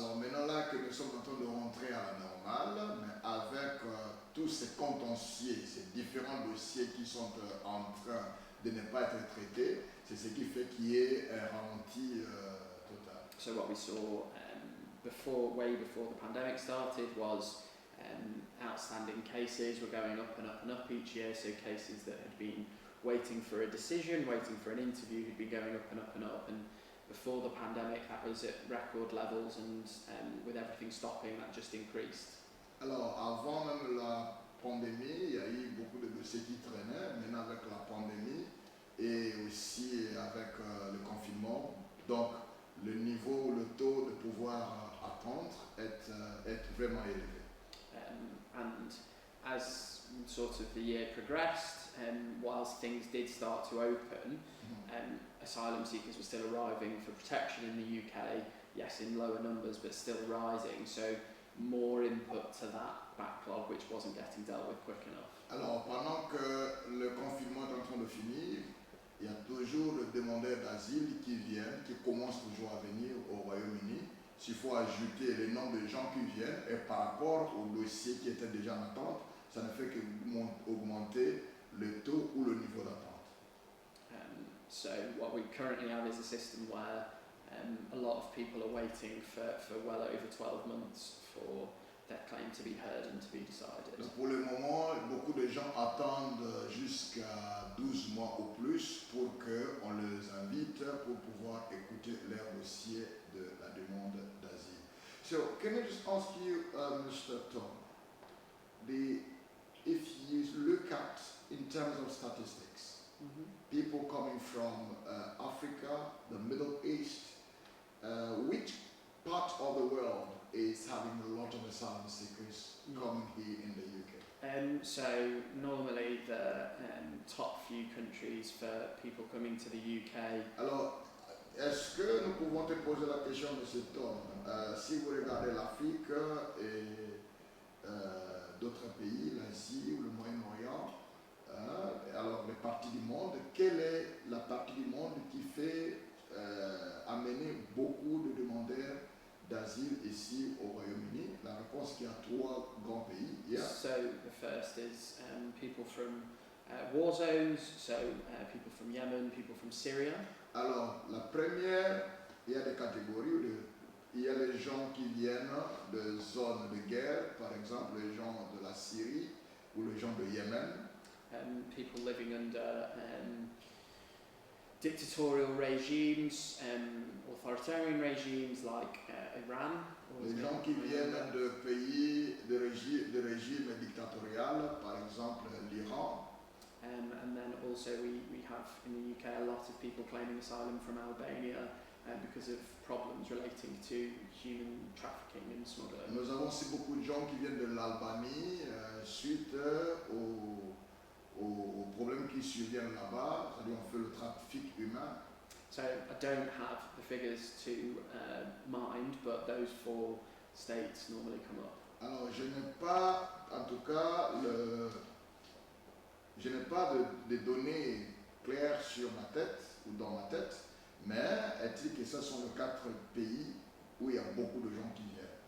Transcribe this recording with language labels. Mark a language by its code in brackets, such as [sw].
[fr] Alors maintenant là que nous sommes en train de rentrer à la normale, mais avec tous ces contentieux, ces différents dossiers qui sont en train de ne pas être traités, c'est ce qui fait qu'il y ait un ralenti total. [en] So what we saw way before the pandemic started was outstanding cases were going up and up and up each year, so cases that had been waiting for a decision, waiting for an interview, had been going up and up and up, and before the pandemic that was at record levels, and with everything stopping that just increased. [fr] Alors avant même la pandémie, il y a eu beaucoup de dossiers qui traînaient. Maintenant avec la pandémie et aussi avec le confinement, donc le niveau, le taux de pouvoir attendre est vraiment élevé. [en] And as sort of the year progressed, whilst things did start to open, asylum seekers were still arriving for protection in the UK, yes in lower numbers but still rising, so more input to that backlog which wasn't getting dealt with quick enough. [fr] Alors pendant que le confinement est en train de finir, il y a toujours le demandeur d'asile qui vient, qui commence toujours à venir au Royaume-Uni. S'il faut ajouter les nombres de gens qui viennent et par rapport au dossier qui était déjà en attente, ça ne fait qu'augmenter le taux ou le niveau d'attente. [en] So what we currently have is a system where a lot of people are waiting for well over 12 months for their claim to be heard and to be decided. [fr] Donc pour le moment, beaucoup de gens attendent jusqu'à 12 mois ou plus pour qu'on les invite pour pouvoir écouter leur dossier de la demande d'asile. [en] So, can I just ask you, Mr. Tom, if you look at, in terms of statistics, people coming from Africa, the Middle East, which part of the world is having a lot of asylum seekers coming here in the UK? So normally the top few countries for people coming to the UK. [fr] Alors, est-ce que nous pouvons te poser la question, M. Tom, si vous regardez l'Afrique et d'autres pays, l'Asie ou le Moyen-Orient, alors les parties du monde, quelle est la partie du monde qui fait amener beaucoup de demandeurs d'asile ici au Royaume-Uni? La réponse qu'il y a 3 grands pays. [en] Yeah. So the first is people from war zones, so people from Yemen, people from Syria. [fr] Alors la première, il y a des catégories. Il y a les gens qui viennent de zones de guerre, par exemple les gens de la Syrie ou les gens de Yémen. [en] People living under dictatorial regimes, authoritarian regimes like Iran. [fr] Les gens qui viennent de pays, de régimes dictatoriaux, par exemple l'Iran. [en] And then also we have in the UK a lot of people claiming asylum from Albania because of problems relating to human trafficking and smuggling. [fr] Nous avons aussi beaucoup de gens qui viennent de l'Albanie suite aux problèmes qui surviennent là-bas, c'est-à-dire on fait le trafic humain. [en] So I don't have the figures to mind, but those 4 states normally come up. [fr] Alors je n'ai pas, en tout cas, Je n'ai pas de données claires sur ma tête ou dans ma tête, mais est-il que ce sont les 4 pays où il y a beaucoup de gens qui viennent.